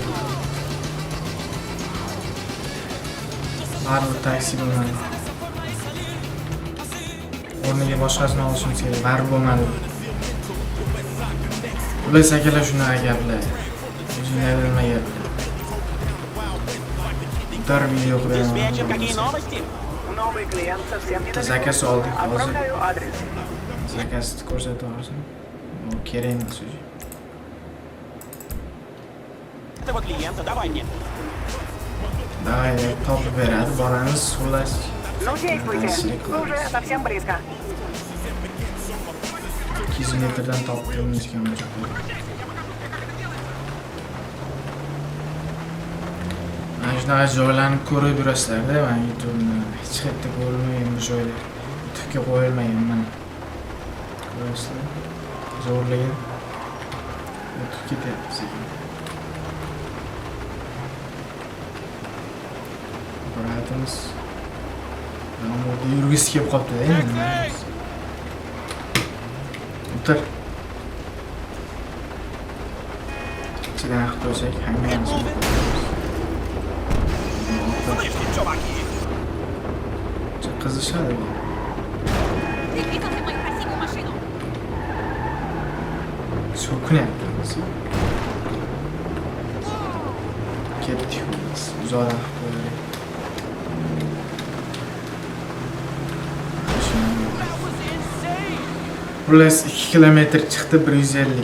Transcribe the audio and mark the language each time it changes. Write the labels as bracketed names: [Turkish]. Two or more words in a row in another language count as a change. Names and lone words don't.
[Uzbek] Baribir taksi bo'lmadi. O'rniga boshqasini olishimiz kerak. Baribir bo'lmadi. Ular akalar shunaqa gaplar. O'zinglar bilmagan. Bitta video [Russian] Диспетчер, какие [Uzbek] qilamiz. [Russian] новости? Новый клиент совсем не [Uzbek] Zakaz oldik hozir. [Russian] Отправляю адрес. [Uzbek] Zakazni ko'rsatib yuborsin. Bu kerak emas o'zi. [Russian] Этого клиента давай мне. Давай, [Uzbek] topib beradi, boramiz, xullas. [Russian] Ну действуйте, вы уже совсем близко. [Uzbek] 200 metrdan topib turibmiz ekan bu joyda. Mana shunaqa joylarni ko'rib yurasizlar-da, mana YouTube'ni hech qayerda ko'rilmagan bu joylar. YouTube'ga qo'yilmagan mana. Ko'rasizlar? Zo'rlagan. O'tib ketyapti sekin. Bratimiz yomg'irda yurgisi kelib qolibdi-da endi. O'tir. Ichidan qilib qo'ysak, hammasini [Russian] Слышите, чуваки? [Uzbek] qizishadi bu. [Russian] Ты видел ты мою красивую машину? [Uzbek] So'kinyapti. Ketdik biz. Uzoqdan qilib qo'yaylik. Xullas 2 kilometr chiqdi, 150.